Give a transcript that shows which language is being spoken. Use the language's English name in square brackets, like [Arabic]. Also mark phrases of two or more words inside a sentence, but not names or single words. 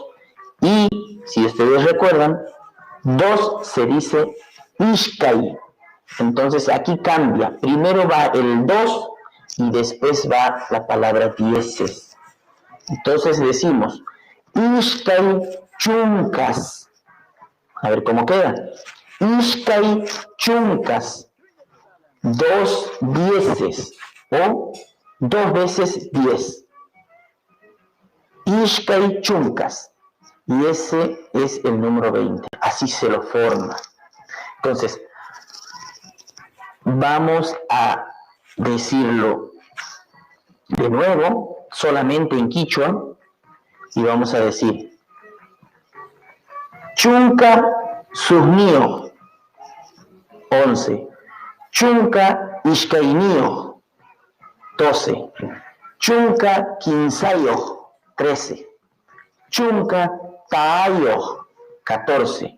[Spanish] Y, si ustedes recuerdan, 2 se dice ishkai. Entonces aquí cambia. Primero va el 2 y después va la palabra dieces. Entonces decimos [Quechua] ishkai chunkas. [Spanish] A ver cómo queda. [Quechua] Ishkai chunkas, [Spanish] 2 dieces o 2 veces 10. [Quechua] Ishkai chunkas, [Spanish] y ese es el número 20. Así se lo forma. Entonces, vamos a decirlo de nuevo, solamente en quichua, y vamos a decir [Quechua] chunka suhnio, [Spanish] 11. [Quechua] Chunka ishkainio, 12. Chunka kinsayo, 13. Chunka taayo, 14.